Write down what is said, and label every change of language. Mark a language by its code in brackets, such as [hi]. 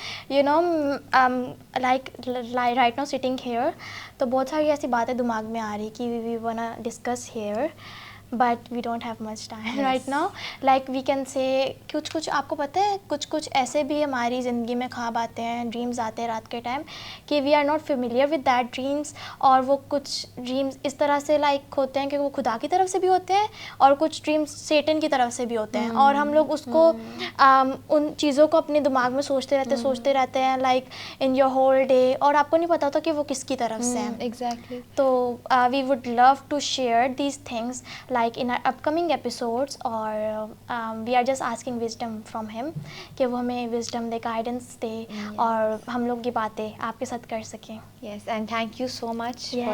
[en] You know, like right now sitting here, [ur] تو بہت ساری ایسی باتیں دماغ میں آ رہی کہ [en] we wanna discuss here, but we don't have much time right now. Like we can say [ur] کچھ آپ کو پتہ ہے کچھ ایسے بھی ہماری زندگی میں خواب آتے ہیں, ڈریمز آتے ہیں رات کے ٹائم کہ [en] we are not familiar with that dreams, [ur] اور وہ کچھ ڈریمز اس طرح سے لائک ہوتے ہیں کہ وہ خدا کی طرف سے بھی ہوتے ہیں اور کچھ ڈریمز سیٹن کی طرف سے بھی ہوتے ہیں, اور ہم لوگ اس کو ان چیزوں کو اپنے دماغ میں سوچتے رہتے ہیں [en] like in your whole day, [ur] اور آپ کو نہیں پتا ہوتا کہ وہ کس کی طرف سے ہیں. [en] Exactly. تو we would love to share these things like in our upcoming episodes, or we are just asking wisdom from him [ur] کہ وہ ہمیں wisdom دے, guidance دے, اور ہم لوگ یہ باتیں آپ کے ساتھ کر سکیں. [en] Yes, and thank you so much for